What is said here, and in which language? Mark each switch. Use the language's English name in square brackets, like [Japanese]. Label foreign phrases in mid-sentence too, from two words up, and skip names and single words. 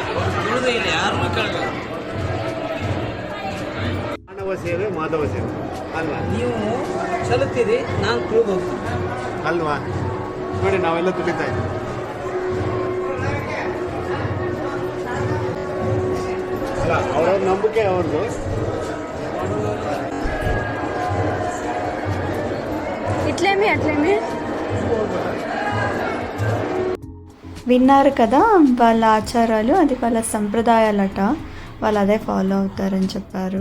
[Kannada] ತಿಳಿದು ಇಲ್ಲಿ ಯಾರು ಕೇಳ್ತಾರೆ. ಮಾನವ ಸೇವೆ ಮಾಧವ ಸೇವೆ ಅಲ್ವಾ? ನೀವು ಚೆಲ್ಲುತ್ತೀರಿ, ನಾನು ತಿಳಿದು ಅಲ್ವಾ? ನೋಡಿ, ನಾವೆಲ್ಲ ತುಳಿತಾ ಇದ್ದೀವಿ. ಅಲ್ಲ, ಅವರ ನಂಬಿಕೆ ಅವ್ರದ್ದು. [Telugu] ఇట్లేమి అట్లేమి విన్నారు కదా, వాళ్ళ ఆచారాలు, అది వాళ్ళ సంప్రదాయాలట, వాళ్ళు అదే ఫాలో అవుతారని చెప్పారు.